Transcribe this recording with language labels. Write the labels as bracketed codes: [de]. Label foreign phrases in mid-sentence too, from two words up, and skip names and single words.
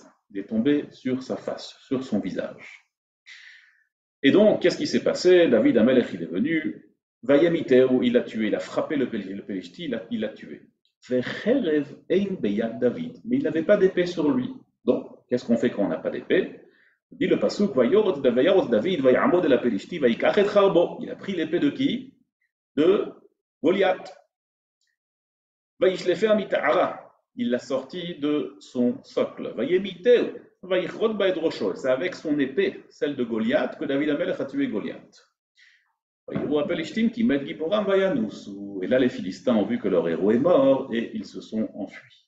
[fr] il est tombé sur sa face, sur son visage. Et donc, qu'est-ce qui s'est passé? David Amelech, il est venu, Vayamiteu, il l'a tué, il a frappé le Pélishti, il l'a tué. [he] וחרב אין ביד דוד, [fr] mais il n'avait pas d'épée sur lui. Donc, qu'est-ce qu'on fait quand on n'a pas d'épée? Dit le pasuk, [he] וירץ דוד, ויעמד אל הפלשתי, ויקח את חרבו. [fr] Il a pris l'épée de qui? De Goliath. [he] וישלפה מתערה. [fr] Il l'a sorti de son socle. Vayemiteu. C'est avec son épée, celle de Goliath, que David Amelech a tué Goliath. Et là, les Philistins ont vu que leur héros est mort et ils se sont enfuis.